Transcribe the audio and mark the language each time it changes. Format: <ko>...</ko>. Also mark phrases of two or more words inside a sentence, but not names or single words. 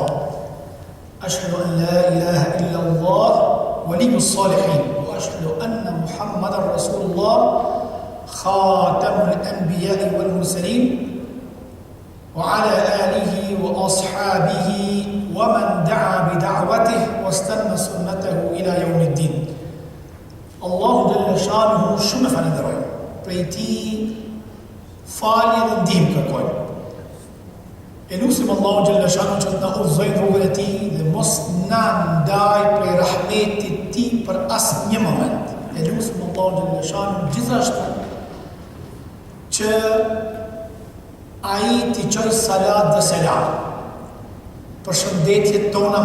<ar>أشهد أن لا إله إلا الله ولي الصالحين، وأشهد أن محمدا رسول الله خاتم الأنبياء والمرسلين، وعلى آله وأصحابه ومن دعا بدعوته واستنى سنته إلى يوم الدين. الله جل شانه</ar> <sq>shumë falenderoj prej tij falje dhe ndihmë kërkoj. E lutim Allahu Gjelle Shanu që të na udhëzojë në rrugën e tij dhe mos na ndaj prej rahmetit të tij për asnjë moment. E lutim Allahu Gjelle Shanu gjithashtu që ai t'i çojë salat dhe selam për shëndetjet tona</sq>